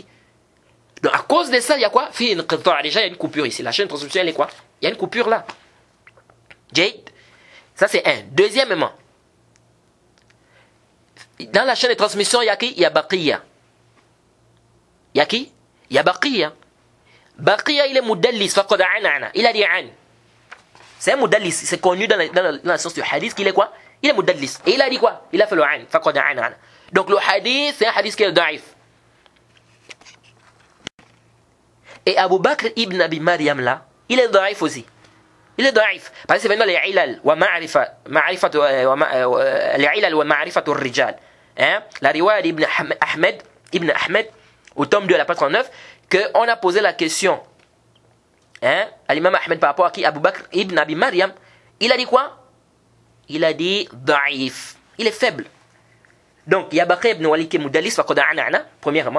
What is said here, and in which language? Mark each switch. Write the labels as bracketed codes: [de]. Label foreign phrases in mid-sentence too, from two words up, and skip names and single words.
[fr] Donc à cause de ça, il y a quoi? Déjà il y a une coupure ici. La chaîne de transmission elle est quoi? Il y a une coupure là. Ça c'est un. Deuxièmement, dans la chaîne de transmission, il y a qui? Il y a Baqiya. Il y a qui? Il y a Baqiya. Baqiya, il est mudallis, [ar] فقد عنعن. [fr] Il a dit an. C'est un mudallis. C'est connu dans la science du hadith qu'il est quoi? Il est mudallis. Et il a dit quoi? Il a fait le an. [ar] فقد عنعن. [fr] Donc le hadith, c'est un hadith qui est da'if. Et Abu Bakr ibn Abi Maryam là, il est da'if aussi. Il est da'if. Parce que c'est maintenant les [ar] العلل ومعرفة الرجال. [fr] La riwaya d'Ibn Ahmed, au tome 2 à la page 39, qu'on a posé la question à l'imam Ahmed par rapport à qui? Abu Bakr ibn Abi Maryam. Il a dit quoi? Il a dit da'if. Il est faible. Donc, il y a Bakr ibn Walid qui est mudallis, premièrement.